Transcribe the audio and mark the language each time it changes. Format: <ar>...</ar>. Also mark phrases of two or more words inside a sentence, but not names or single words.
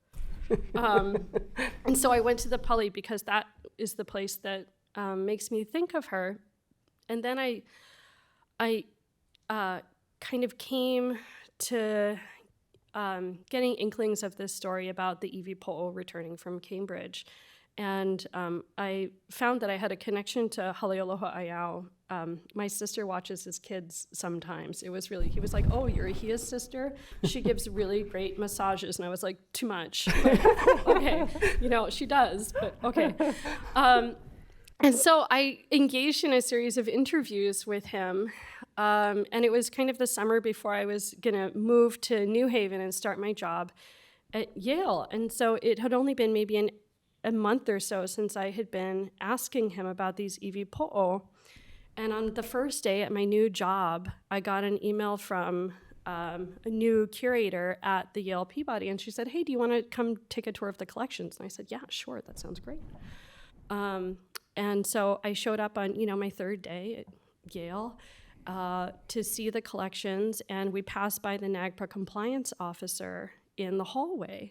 <en>And so I went to the Pali because that is the place that makes me think of her. And then I kind of came to getting inklings of this story about the</en> <haw>iwi poʻo</haw> <en>returning from Cambridge. And I found that I had a connection to Halealoha Aiao. My sister watches his kids sometimes. He was like, oh, you're Hia's sister? She gives really great massages. And I was like, too much. Okay, she does, but okay. And so I engaged in a series of interviews with him. And it was kind of the summer before I was going to move to New Haven and start my job at Yale. And so it had only been maybe a month or so since I had been asking him about these</en> <haw>iwi poʻo.</haw> <en>And on the first day at my new job, I got an email from a new curator at the Yale Peabody, and she said, hey, do you want to come take a tour of the collections? And I said, yeah, sure, that sounds great. And so I showed up on, my third day at Yale to see the collections, and we passed by the NAGPRA compliance officer in the hallway.</en>